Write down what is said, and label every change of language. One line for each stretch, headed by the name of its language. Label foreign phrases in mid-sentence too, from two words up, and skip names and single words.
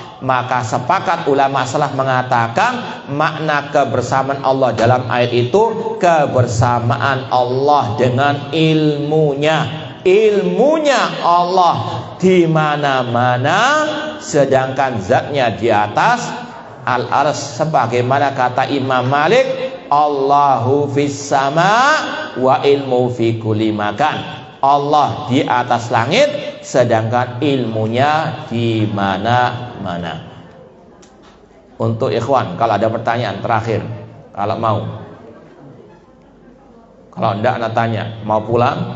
Indonesian: Maka sepakat ulama salaf mengatakan makna kebersamaan Allah dalam ayat itu kebersamaan Allah dengan ilmunya. Ilmunya Allah di mana-mana, sedangkan zatnya di atas al-arsy. Sebagaimana kata Imam Malik,
Arabic: الله في السماء وعلم في كل مكان.
Indonesian: Allah di atas langit, sedangkan ilmunya di mana-mana. Untuk ikhwan, kalau ada pertanyaan terakhir, kalau mau. Kalau enggak, anda tanya, mau pulang?